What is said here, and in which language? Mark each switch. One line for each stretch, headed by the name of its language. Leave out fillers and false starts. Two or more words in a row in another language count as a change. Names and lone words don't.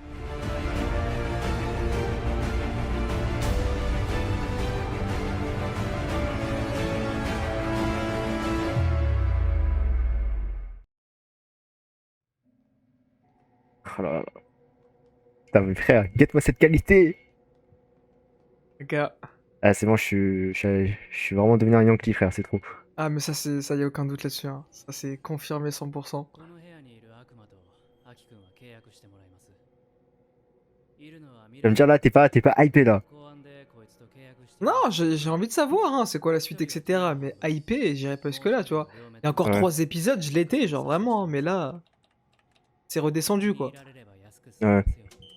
French: Oh là là. Putain, mais frère, guette-moi cette qualité. Les gars. Ah, c'est bon, je suis vraiment devenu un Yankee, frère, c'est trop. Ah, mais ça y a aucun doute là-dessus. Hein. Ça, c'est confirmé 100%.
Japanese: この部屋にいる悪魔とアキ君は契約してもらいます。いるのは未
French: Tu vas me
Japanese: 来
French: dire là, t'es pas hypé là.
Japanese: 公安でこいつと契約してる
French: Non, j'ai envie de savoir, hein, c'est quoi la suite, etc. Mais hypé, j'irai pas jusque-là, tu vois. Il y a encore Ouais. 3 épisodes, je l'étais, genre vraiment. Hein, mais là, c'est redescendu, quoi.
Japanese: 見られれば安く済みますよ。